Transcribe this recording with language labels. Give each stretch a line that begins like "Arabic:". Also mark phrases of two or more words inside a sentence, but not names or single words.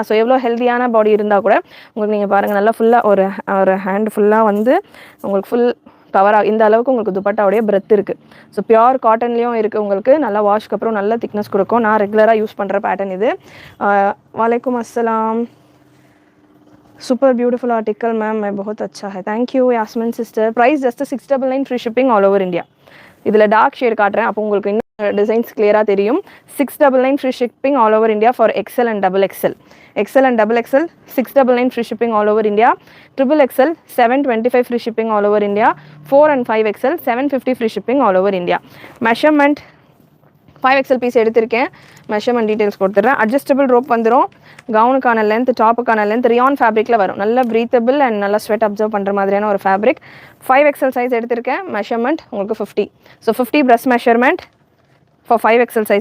Tamil: ஸோ எவ்வளோ ஹெல்த்தியான பாடி இருந்தால் கூட உங்களுக்கு நீங்கள் பாருங்கள் நல்லா ஃபுல்லாக ஒரு ஹேண்ட் ஃபுல்லாக வந்து உங்களுக்கு ஃபுல் கவராக இந்த அளவுக்கு உங்களுக்கு துப்பட்டாவுடைய பிரெத் இருக்குது. ஸோ
English: pure cotton
Tamil: இருக்குது. உங்களுக்கு நல்லா வாஷ்க்கு அப்புறம் நல்ல திக்னஸ் கொடுக்கும். நான்
English: regularly use
Tamil: பண்ணுற பேட்டர்ன் இது.
Arabic: وعليكم السلام.
English: super beautiful article ma'am,
Hindi: मैं बहुत अच्छा है,
English: thank you
Hindi: यास्मिन सिस्टर.
English: price just 699 free shipping all over India.
Tamil: இதில்
English: dark shade
Tamil: காட்டுறேன், அப்போ உங்களுக்கு இன்னும் டிசைன்ஸ் கிளியராக தெரியும்.
English: 699 free shipping all over India for XL and XXL. XL and XXL 699 free shipping all over India. XXL 725 free shipping all over India. 4 and 5XL 750 free shipping all over India.
Tamil: Measurement 5XL பீஸ் எடுத்திருக்கேன்.
English: measurement details
Tamil: கொடுத்துட்றேன்.
English: adjustable rope
Tamil: வந்துடும். கவுனுக்கான லென்த், டாப்புக்கான லென்த்
English: rayon fabric
Tamil: வரும். நல்ல
English: breathable and
Tamil: நல்லா
English: sweat absorb
Tamil: பண்ணுற மாதிரியான ஒரு ஃபேப்ரிக். 5XL சைஸ் எடுத்திருக்கேன். மெஷர்மெண்ட் உங்களுக்கு 50. ஸோ 50
English: breast measurement for 5XL size.